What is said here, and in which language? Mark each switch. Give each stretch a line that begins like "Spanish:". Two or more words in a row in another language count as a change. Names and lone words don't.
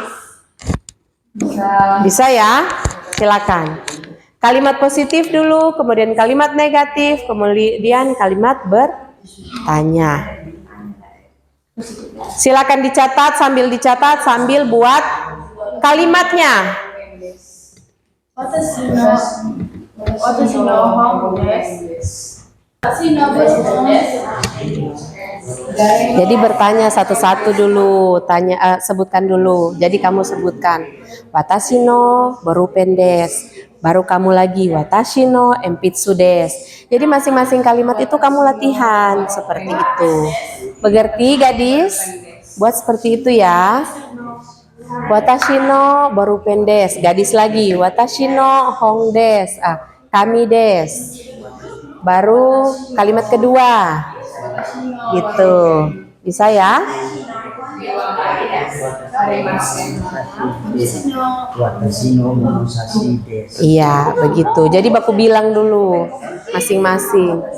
Indonesian: Bisa ya? Silakan. Kalimat positif dulu, kemudian kalimat negatif, kemudian kalimat bertanya. Silakan dicatat sambil buat kalimatnya.
Japanese: 私の本です。私の本です。
Indonesian: Jadi bertanya satu-satu dulu, sebutkan dulu. Jadi kamu sebutkan
Japanese: 私のボールペンです.
Indonesian: Baru kamu lagi
Japanese: 私の鉛筆です.
Indonesian: Jadi masing-masing kalimat itu kamu latihan seperti itu. Mengerti gadis? Buat seperti itu ya.
Japanese: 私のボールペンです.
Indonesian: Gadis lagi
Japanese: 私の本です. 紙です.
Indonesian: Baru kalimat kedua. Gitu. Bisa ya? Iya, begitu. Jadi baku bilang dulu masing-masing.